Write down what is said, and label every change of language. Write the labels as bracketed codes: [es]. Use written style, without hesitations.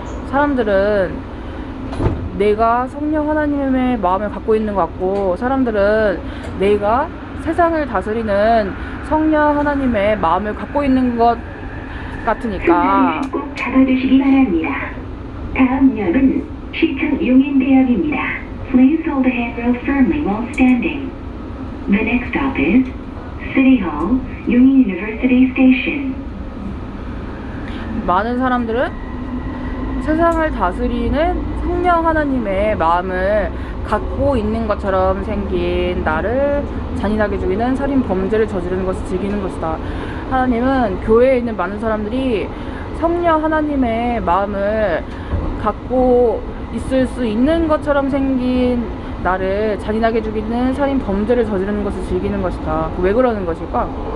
[ko] 사람들은 내가 성령 하나님의 마음을 갖고 있는 것 같고 사람들은 내가 세상을 다스리는 성령 하나님의 마음을 갖고 있는 것 같으니까 꼭 잡아주시기 바랍니다. 다음 역은 시청 용인대역입니다. [en] Please hold the handrail firmly while standing. The next stop is City Hall, Union University Station. [ko] 많은 사람들은 세상을 다스리는 성령 하나님의 마음을 갖고 있는 것처럼 생긴 나를 잔인하게 죽이는 살인 범죄를 저지르는 것을 즐기는 것이다. 하나님은 교회에 있는 많은 사람들이 성령 하나님의 마음을 갖고 있을 수 있는 것처럼 생긴 나를 잔인하게 죽이는 살인 범죄를 저지르는 것을 즐기는 것이다. 왜 그러는 것일까?